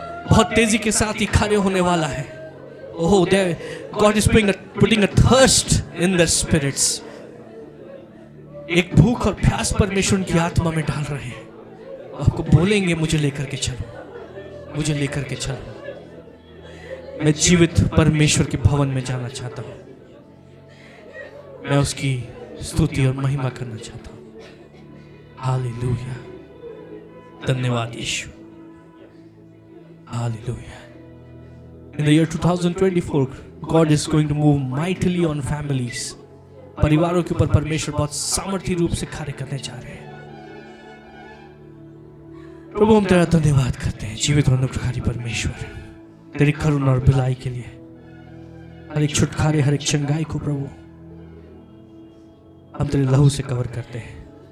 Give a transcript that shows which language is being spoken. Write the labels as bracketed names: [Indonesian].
[Hindi] बहुत तेजी के साथ ही खड़े होने वाला है। [English] Oh there God is putting a thirst in their spirits। [Hindi] एक भूख और प्यास परमेश्वर की आत्मा में डाल रहे हैं। आपको बोलेंगे मुझे लेकर के चलो, मुझे लेकर के चलो। मैं जीवित परमेश्वर के भवन में जाना चाहता हूं। मैं उसकी स्तुति और महिमा करना चाहता हूं। हालेलुया। धन्यवाद यीशु। Hallelujah. [English] In the year 2024 God is going to move mightily on families। [Hindi] परिवारों के ऊपर परमेश्वर बहुत सामर्थी रूप से कार्य करने जा रहे हैं। प्रभु हम तेरा धन्यवाद करते हैं जीवित और अनुग्रहकारी परमेश्वर, तेरी करुणा और भलाई के लिए। हर एक छुटकारे, हर एक चंगाई को प्रभु हम तेरे लहू से कवर करते हैं।